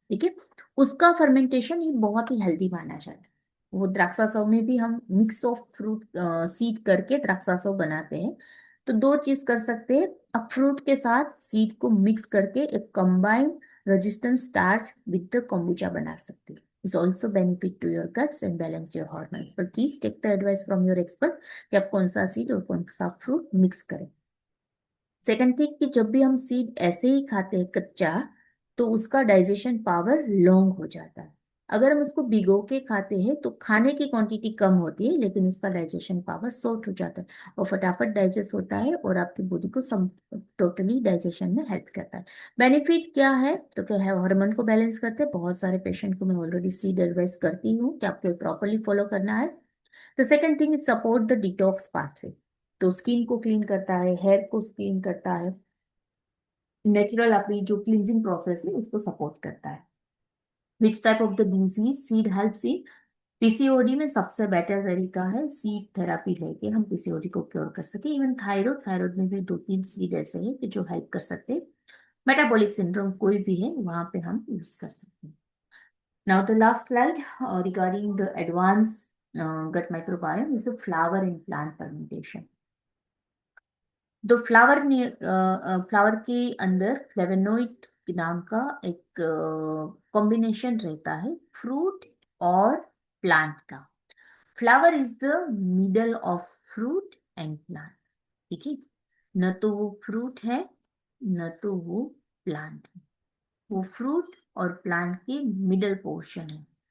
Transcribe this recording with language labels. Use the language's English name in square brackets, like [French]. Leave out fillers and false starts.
[Hindi] ठीक है, उसका फर्मेंटेशन ही बहुत ही हेल्दी माना जाता है। वो द्राक्षासव में भी हम मिक्स ऑफ फ्रूट सीड करके द्राक्षासव बनाते हैं। तो दो चीज कर सकते हैं, अब फ्रूट के साथ सीड को मिक्स करके एक combined resistant starch with the kombucha बना सकते हैं। [English] Is also benefit to your guts and balance your hormones. But please take the advice from your expert [Hindi] कि आप कौन सा सीड और कौन सा फ्रूट मिक्स करें। सेकंड थिंग कि जब भी हम सीड ऐसे ही खाते हैं कच्चा, तो उसका डाइजेशन पावर लॉन्ग हो जाता है। अगर हम उसको भिगो के खाते हैं तो खाने की क्वांटिटी कम होती है, लेकिन उसका डाइजेशन पावर शॉर्ट हो जाता है, और फटाफट डाइजेस्ट होता है और आपकी बॉडी को सब टोटली डाइजेशन में हेल्प करता है। बेनिफिट क्या है, तो क्या है, हार्मोन को बैलेंस करते हैं। बहुत सारे पेशेंट को मैं ऑलरेडी सीड एडवाइस करती हूँ कि आपको प्रॉपरली फॉलो करना है। [English] the second thing is support the detox pathway, [Hindi] तो स्किन को क्लीन करता है, हेयर को क्लीन करता है, नेचुरल अपनी जो क्लींजिंग प्रोसेस है उसको सपोर्ट करता है। [English] which type of the disease seed helps in [Hindi] PCOD में सबसे बेटर तरीका है सीड थेरापी लेके हम पीसीओडी को क्योर कर सके। इवन थायराइड, थायराइड में भी दो तीन सीड ऐसे हैं कि जो हेल्प कर सकते हैं। मेटाबॉलिक सिंड्रोम कोई भी है वहां पे हम यूज कर सकते हैं। [English] Now the last slide regarding the advanced gut microbiome is the flower in plant fermentation. [Hindi] तो फ्लावर ने फ्लावर के अंदर फ्लेवेनोइड नाम का एक कॉम्बिनेशन रहता है फ्रूट और प्लांट का। [English] Flower is the middle of fruit and plant. [Hindi] ठीक है, न तो वो फ्रूट है न तो वो प्लांट है, वो फ्रूट और प्लांट के मिडल पोर्शन है।